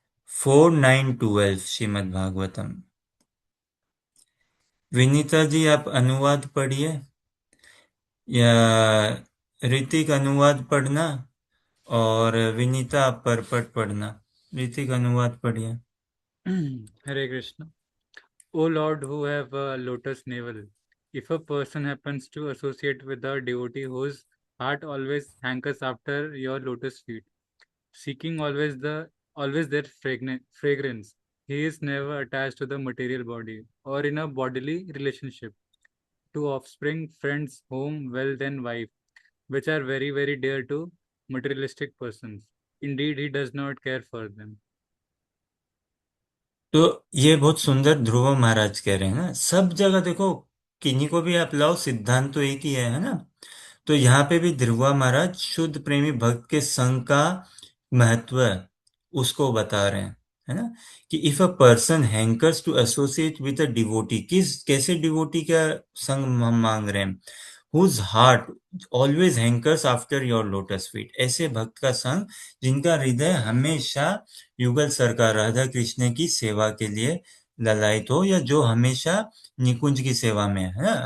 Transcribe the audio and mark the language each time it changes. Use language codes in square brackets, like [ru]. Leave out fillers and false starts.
[hi] 4:9-12 श्रीमद् भागवतम। विनीता जी आप अनुवाद पढ़िए, या ऋतिक अनुवाद पढ़ना, और विनीता आप परपट पढ़ना। ऋतिक अनुवाद पढ़िए। [en] Hare Krishna. O Lord, who have a lotus navel, if a person happens to associate with a devotee whose heart always hankers after your lotus feet, seeking always their fragrance, he is never attached to the material body or in a bodily relationship to offspring, friends, home, wealth, and wife, which are very, very dear to materialistic persons. Indeed, he does not care for them. [hi] तो ये बहुत सुंदर ध्रुव महाराज कह रहे हैं ना, सब जगह देखो, किन्हीं को भी आप लाओ, सिद्धांत तो एक ही है ना। तो यहाँ पे भी ध्रुवा महाराज शुद्ध प्रेमी भक्त के संग का महत्व उसको बता रहे हैं, है ना, कि [en] if a person hankers to associate with a devotee, [hi] किस कैसे डिवोटी का संग हम मांग रहे हैं, [en] whose heart always hankers after your lotus feet, [hi] ऐसे भक्त का संग जिनका हृदय हमेशा युगल सरकार राधा कृष्ण की सेवा के लिए ललायत हो, या जो हमेशा निकुंज की सेवा में है ना।